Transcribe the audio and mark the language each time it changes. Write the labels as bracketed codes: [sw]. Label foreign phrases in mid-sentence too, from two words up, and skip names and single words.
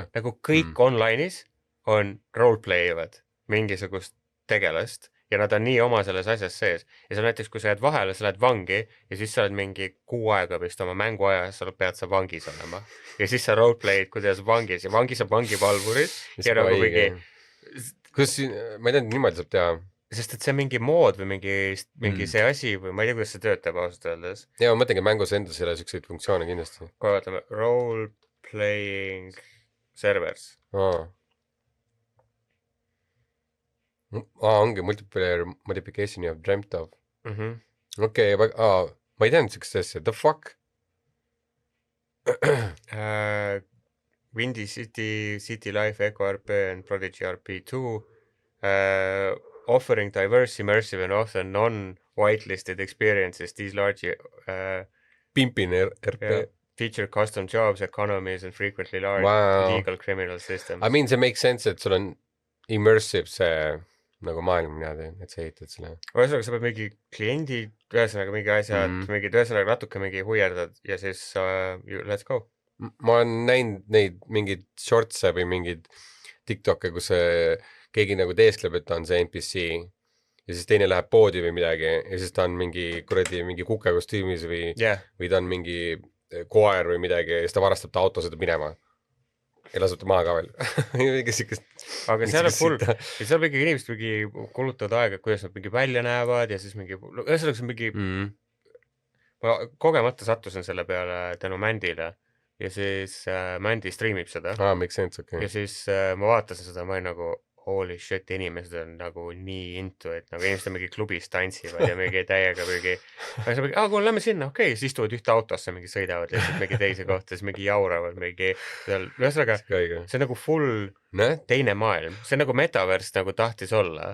[et] nagu kõik online'is on roleplay ivad mingisugust tegelast ja nad on nii oma selles asjas sees ja sa näiteks , kui sa jääd vahele , sa lähed vangi ja siis sa oled mingi 6 aega vist oma mänguaja , sa pead sa vangis olema ja siis sa roleplay'd , kuidas vangis ja vangis on vangivalvurid ja nagu mingi , kus , ma ei tea , niimoodi saab teha . sest et see on mingi mood või mingi see asi või ma ei tea , kuidas see töötab ausalt öeldes . ja ma mõtlengi , mängus endas ei ole siukseid funktsioone kindlasti . kohe vaatame , [en] role playing servers . ongi multiplayer modification you have dreamt of . [et] okei , ma ei teadnud siukest asja , [en] the fuck . Windy City , City Life , Echo RP and Prodigy RP2 offering diverse, immersive and often non-whitelisted experiences. These large Pimpin RP . feature custom jobs, economies and frequently large legal criminal systems. I mean see makes sense , [et] et sul on immersive see nagu maailm niimoodi , et sa ehitad selle . ühesõnaga sa pead mingi kliendi , ühesõnaga mingi asjad , mingid , ühesõnaga natuke mingi huierdad ja siis [en] let's go . [et] ma olen näinud neid mingeid shorts'e või mingeid TikTok'e , kus keegi nagu teeskleb , et ta on see NPC ja siis teine läheb poodi või midagi ja siis ta on mingi kuradi mingi kukekostüümis või ta on mingi koer või midagi ja siis ta varastab ta auto , sõidab minema ja laseb ta maha ka veel . mingi siukest . aga seal on full , ja seal mingi inimesed mingi kulutavad aega , kuidas nad mingi välja näevad ja siis mingi , ühesõnaga see on mingi ma kogemata sattusin selle peale tänu Mandile ja siis Mandi striimib seda . [en] makes sense , [et] okei . ja siis ma vaatasin seda , ma olin nagu [en] holy shit , [et] inimesed on nagu nii into , et nagu inimesed on mingi klubis tantsivad ja mingi täiega mingi kuule , lähme sinna , okei , siis istuvad ühte autosse , mingi sõidavad lihtsalt mingi teise kohta , siis mingi jauravad mingi seal , ühesõnaga see on nagu full teine maailm , see on nagu metaverse nagu tahtis olla .